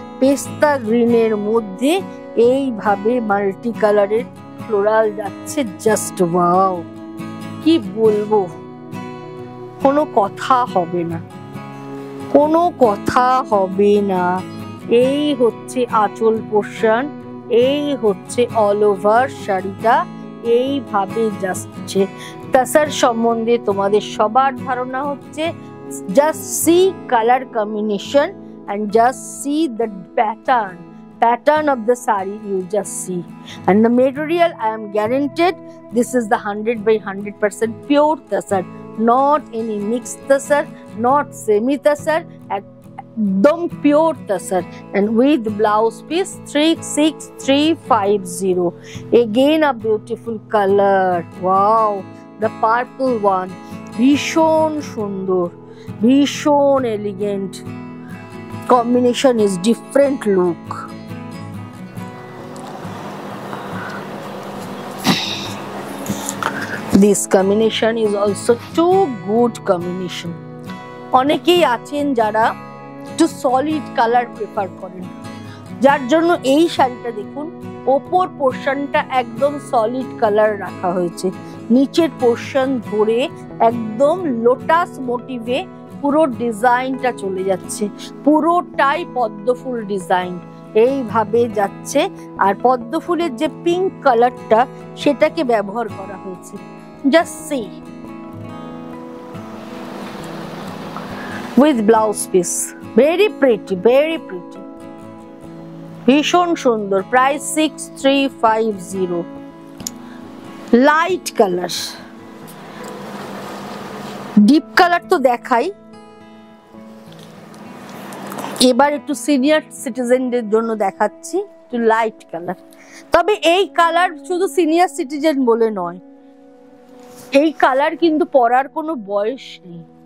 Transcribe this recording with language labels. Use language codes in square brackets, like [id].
[bn] পেস্তা গ্রিনের মধ্যে এইভাবে মাল্টি কালারের ফ্লোরাল যাচ্ছে, জাস্ট ওয়াও, কি বলবো, কোনো কথা হবে না, কোনো কথা হবে না। এই হচ্ছে আঁচল পোর্শন, এই হচ্ছে অল ওভার শাড়িটা এইভাবে যাচ্ছে। তাসার সম্বন্ধে তোমাদের সবার ধারণা হচ্ছে, [en] just see color combination and just see the pattern of the saree, you just see. And the material, I am guaranteed, this is the 100% pure tasar, not any mixed tasar, not semi tasar, [bn] একদম pure তাসার, [en] and with blouse piece 36350. Again a beautiful color. Wow, the purple one. [bn] ভীষণ সুন্দর, ভীষণ elegant. [en] Combination is different look. This combination is also too good combination. [bn] অনেকেই আছেন যারা একটু solid colour prefer করেন, যার জন্য এই শাড়িটা দেখুন ওপর পোর্শনটা একদম সলিড কালার রাখা হয়েছে, নিচের পোর্শন ধরে একদম লোটাস মোটিভে পুরো ডিজাইনটা চলে যাচ্ছে, পুরোটাই পদ্মফুল ডিজাইন এইভাবে যাচ্ছে। আর পদ্মফুলের যে পিঙ্ক কালারটা সেটাকে ব্যবহার করা হয়েছে। [en] just see, with blouse piece, very pretty, very pretty, [bn] ভীষণ সুন্দর। Price 6350। Light colour, deep colour তো দেখাই, এবার একটু সিনিয়র সিটিজেনদের জন্য দেখাচ্ছি একটু লাইট কালার। তবে এই কালার শুধু সিনিয়র সিটিজেন বলে নয়, এই কালার কিন্তু পরার কোনো বয়স নেই।